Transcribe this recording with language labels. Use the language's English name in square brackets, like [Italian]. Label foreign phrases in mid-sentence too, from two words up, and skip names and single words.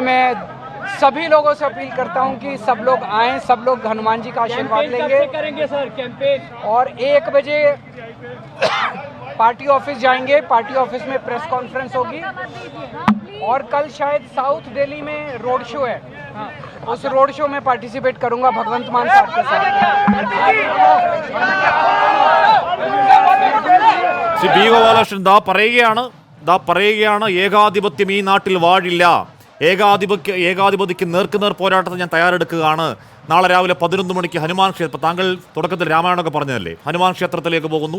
[Hindi] मैं सभी लोगों से अपील करता हूं कि सब लोग आएं, सब लोग हनुमान जी का आशीर्वाद लेंगे. और 1 बजे [English] party office [Hindi] जाएंगे, [English] party office [Hindi] में [English] press conference [Hindi] होगी. और कल शायद साउथ दिल्ली में [English] road show [Hindi] है, उस [English] road show [Hindi] में पार्टिसिपेट करूंगा भगवंत मान साहब के साथ. [Malayalam] ശ്രീ ബി ഗോപാലകൃഷ്ണൻ പറയുകയാണ് ഏകാധിപത്യം ഈ നാട്ടിൽ വാഴില്ല, ഏകാധിപതിക്ക് നേർക്കുനേർ പോരാട്ടത്തിൽ ഞാൻ തയ്യാറെടുക്കുകയാണ്. നാളെ രാവിലെ 11 മണിക്ക് ഹനുമാൻ ക്ഷേത്രം, താങ്കൾ തുടക്കത്തിൽ രാമായണമൊക്കെ പറഞ്ഞതല്ലേ, ഹനുമാൻ ക്ഷേത്രത്തിലേക്ക് പോകുന്നു.